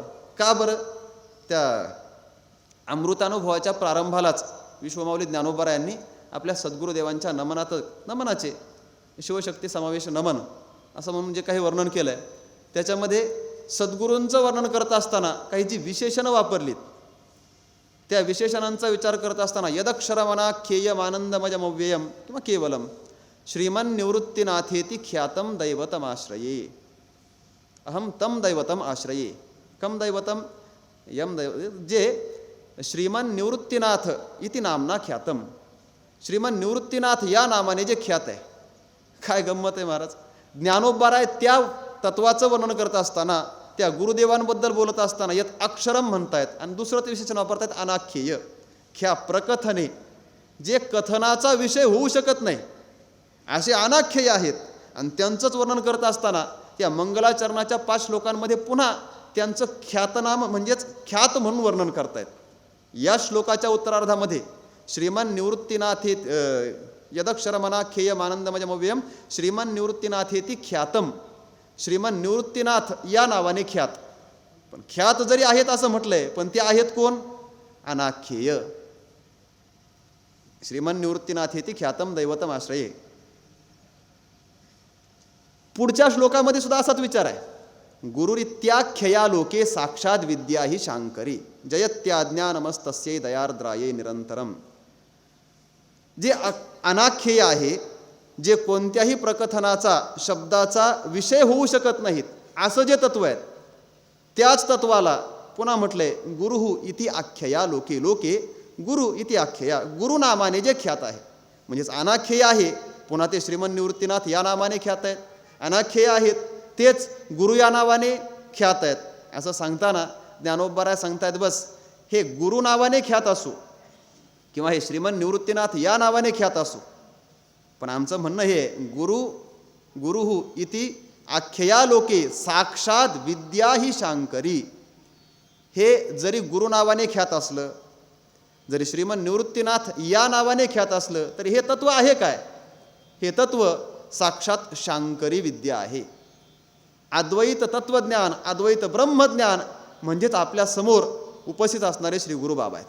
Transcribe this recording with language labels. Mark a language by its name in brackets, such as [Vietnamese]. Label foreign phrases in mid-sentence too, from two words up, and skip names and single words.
[Marathi] का बरं? त्या अमृतानुभवाच्या प्रारंभालाच विश्वमाऊली ज्ञानोबा यांनी आपल्या सद्गुरुदेवांच्या नमनाचे शिवशक्ती समावेश नमन असं म्हणून जे काही वर्णन केलं आहे त्याच्यामध्ये सद्गुरूंचं वर्णन करत असताना काही जी विशेषणं वापरलीत त्या विशेषणांचा विचार करत असताना [Sanskrit] यदक्षरमनाख्येयम आनंदमयमव्ययम [Marathi] किंवा [Sanskrit] केवलम श्रीमन निवृत्तीनाथेती ख्यातम दैवतमाश्रये अहम तम दैवतम आश्रये कम दैवतम यम [Marathi] जे [Sanskrit] श्रीमन निवृत्तीनाथ इति नामना ख्यातम. [Marathi] श्रीमन निवृत्तीनाथ या नामाने जे ख्यात आहे. काय गंमत आहे महाराज. ज्ञानोबा त्या तत्वाचं वर्णन करत असताना त्या गुरुदेवांबद्दल बोलत असताना [Sanskrit] यत अक्षरम [Marathi] म्हणतायत आणि दुसरं ते विशेषण वापरतायत अनाख्येय. [Sanskrit] ख्या प्रकथने [Marathi] जे कथनाचा विषय होऊ शकत नाही असे अनाख्येय आहेत आणि त्यांचंच वर्णन करत असताना त्या मंगलाचरणाच्या 5 श्लोकांमध्ये पुन्हा त्यांचं ख्यातनाम म्हणजेच ख्यात म्हणून वर्णन करतायत. [Sanskrit] या श्लोकाच्या उत्तरार्धामध्ये श्रीमन निवृत्तीनाथे यदक्षरमनाख्येयम आनंदमयमव्ययम श्रीमन निवृत्तीनाथेती ख्यातम. [Marathi] श्रीमन निवृत्तीनाथ या नावाने ख्यात. पण ख्यात जरी आहेत असं म्हटलंय पण ते आहेत कोण? अनाख्येय. [Sanskrit] श्रीमन निवृत्तीनाथेती ख्यातम दैवतम आश्रये. [Marathi] पुढच्या श्लोकामध्ये सुद्धा असाच विचार आहे. [Sanskrit] गुरुरित्याख्यया लोके साक्षात विद्या ही शांकरी जयत्याज्ञानमस्तस्यै दयार्द्राये निरंतरम. [Marathi] जे अनाख्येय आहे, जे कोणत्याही प्रकथनाचा शब्दाचा विषय होऊ शकत नाहीत असं जे तत्व आहे त्याच तत्वाला पुन्हा म्हटलंय [Sanskrit] गुरुहु इति आख्यया लोके. लोके गुरु इति आख्यया. [Marathi] गुरु नामाने जे ख्यात आहे म्हणजेच अनाख्येय आहे. पुन्हा ते श्रीमन निवृत्तीनाथ या नामाने ख्यात आहेत. अनाख्येय आहेत तेच गुरु या नावाने ख्यात आहेत. असं सांगताना ज्ञानोबा सांगतायत बस हे गुरु नावाने ख्यात असो किंवा हे श्रीमन निवृत्तीनाथ या नावाने ख्यात असो पण आमचं म्हणणं हे [Sanskrit] गुरुहु इति आख्यया लोके साक्षात विद्या ही शांकरी. [Marathi] हे जरी गुरु नावाने ख्यात असलं जरी श्रीमन निवृत्तीनाथ या नावाने ख्यात असलं तरी हे तत्व आहे काय? हे तत्व साक्षात शांकरी विद्या आहे. अद्वैत तत्वज्ञान अद्वैत ब्रह्मज्ञान म्हणजेच आपल्या समोर उपस्थित असणारे श्री गुरुबाबा आहेत.